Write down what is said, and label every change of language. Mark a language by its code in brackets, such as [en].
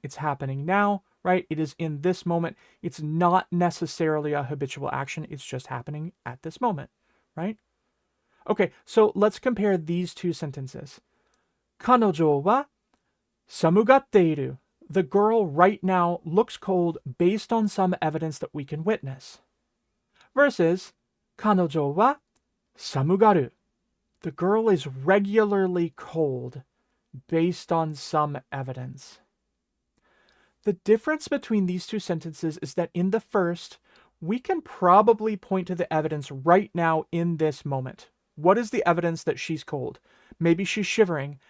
[en] It's happening now, right? It is in this moment. It's not necessarily a habitual action. It's just happening at this moment, right? Okay, so let's compare these two sentences. [ja] 彼女は寒がっている. [en] The girl right now looks cold based on some evidence that we can witness. Versus [ja] 彼女は寒がる. [en] The girl is regularly cold based on some evidence. The difference between these two sentences is that in the first, we can probably point to the evidence right now in this moment. What is the evidence that she's cold? Maybe she's shivering.